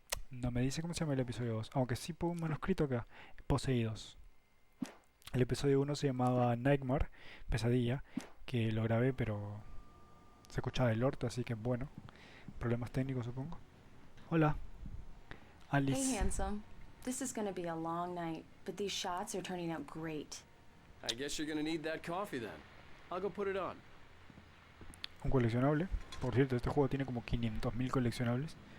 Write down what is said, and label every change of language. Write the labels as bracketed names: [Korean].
[Spanish] No me dice cómo se llama el episodio 2, aunque sí pongo un manuscrito acá. Poseídos. El episodio 1 se llamaba Nightmare, pesadilla, que lo grabé pero se escuchaba del orto, así que bueno. Problemas técnicos supongo. Hola, [English] Hey, Alice. handsome. This is gonna be a long night, but these shots are turning out great. I guess you're gonna need that coffee then. I'll go put it on. [Spanish] Un coleccionable. Por cierto, este juego tiene como 500.000 coleccionables.